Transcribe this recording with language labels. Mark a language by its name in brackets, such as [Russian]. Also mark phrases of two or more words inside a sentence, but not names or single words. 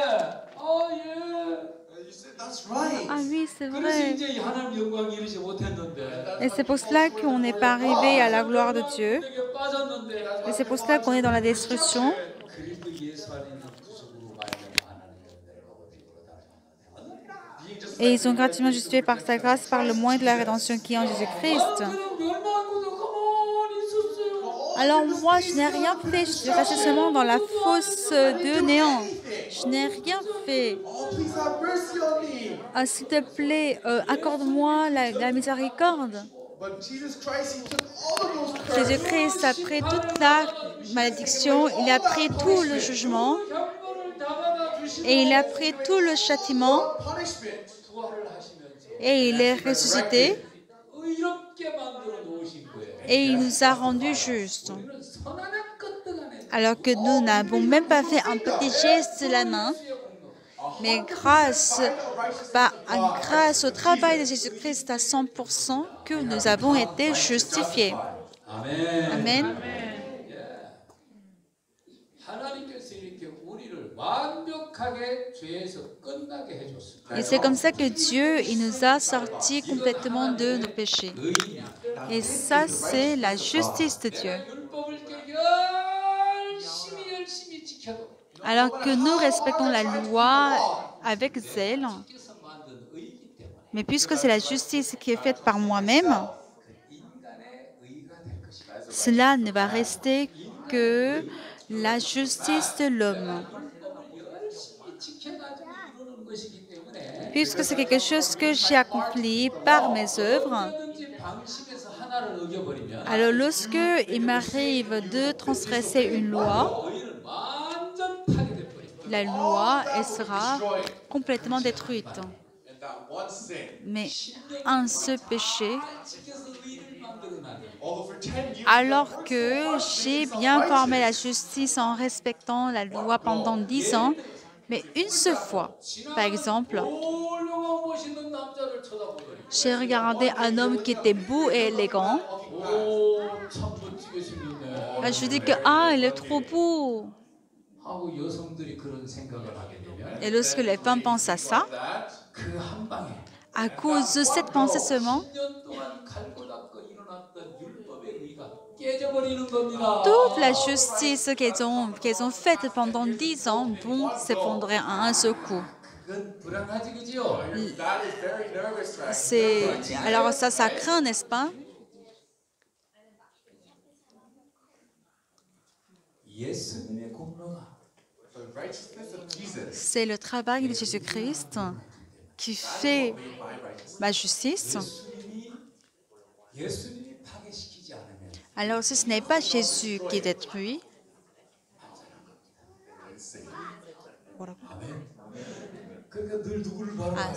[English] You said that's right. [French] Ah oui, c'est [Korean] 그래서 [French] vrai. [Korean] 이제 하나님 영광이 이르지 못했는데 [French] Et c'est pour cela qu'on n'est pas arrivé à la gloire de Dieu. [Korean] 내게 빠졌는데 [French] Et c'est pour cela qu'on est dans la destruction. [Korean] 그리스도 예수 안에 있는 구속으로 말미암아 하나님의 은혜를 받고 빛으로 달아나는 [French] Et ils sont gratuitement justifiés par sa grâce, par le moyen de la rédemption qui est en Jésus-Christ. [Korean] 그럼 멸망하고도 가만히 있었어요. [French] Alors moi, je n'ai rien fait. Je suis restée seulement dans la fosse de néant. Je n'ai rien fait. [English] Oh, please have mercy on me. [French] Ah, s'il te plaît, accorde-moi la miséricorde. [English] But Jesus Christ, He took all of those curses. [French] Jésus-Christ a pris toute la malédiction, il a pris tout le jugement [Korean] 형벌을 다 받아주시고 [French] et il a pris tout le châtiment Punishment. [Korean] 부활을 하시면서 [French] et il est ressuscité [Korean] 의롭게 만들어 놓으신 거예요. [French] et il nous a rendus justes. [Korean] 우리는 선 하나 끄떡 안 했어요. [French] Alors que nous n'avons même pas fait un petit geste de la main, mais grâce au travail de Jésus-Christ à 100%, que nous avons été justifiés. [Korean] 아멘. Amen. 하나님께서 이렇게 우리를 완벽하게 죄에서 끝나게 해줬습니다. [French] Et c'est comme ça que Dieu, il nous a sortis complètement de nos péchés. [Korean] 의인이야. [French] Et ça, c'est la justice de Dieu. [Korean] 율법을 열심히 지켜도 [French] Alors que nous respectons la loi avec zèle, [Korean] 주께서 만든 의이기 때문에 [French] mais puisque c'est la justice qui est faite par moi-même, [Korean] 그 인간의 의가 될 것이다. [French] cela ne va rester que la justice de l'homme. [Korean] 열심히 지켜가지고 이루는 것이기 때문에 [French] Puisque c'est quelque chose que j'ai accompli par mes œuvres, [Korean] 얼마든지 방심해서 하나를 어겨버리면 [French] alors lorsque il m'arrive de transgresser une loi, [Korean] 의는 완전 파괴돼버립니다. [French] la loi, elle sera complètement détruite. [English] And that one sin, [French] Mais un seul péché, [Korean] 지켜서 의를 만들어놔요. [English] although for 10 years, [French] alors que j'ai bien formé la justice en respectant la loi pendant 10 ans, mais une seule fois, par exemple, [Korean] 훌륭한 멋있는 남자를 쳐다보더니 [French] j'ai regardé un homme qui était beau et élégant. [Korean] 오참 멋지게 생겼네 [French] Je dis que, il est trop beau. [Korean] 하고 여성들이 그런 생각을 하게 되면 [French] Et lorsque les femmes pensent à ça, [Korean] 그 한 방에 [French] à cause de cette pensée seulement, [Korean] 10년 동안 갈고 닦고 일어났던 율법의 의가 깨져버리는 겁니다. [French] toute la justice qu'elles ont faite pendant 10 ans vont s'effondrer à un seul coup. [Korean] 그건 불안하지 그지요? [English] that is very nervous, right? [French] Alors ça craint, n'est-ce pas? [Korean] 예수님의 공로가 [English] The righteousness of Jesus [French] C'est le travail de Jésus-Christ qui fait [English] made my righteousness. [French] ma justice. [Korean] 예수님이 파괴시키지 않으면 [French] Alors si ce n'est pas Jésus qui détruit, [Korean] 그러니까 늘 누구를 바라봐야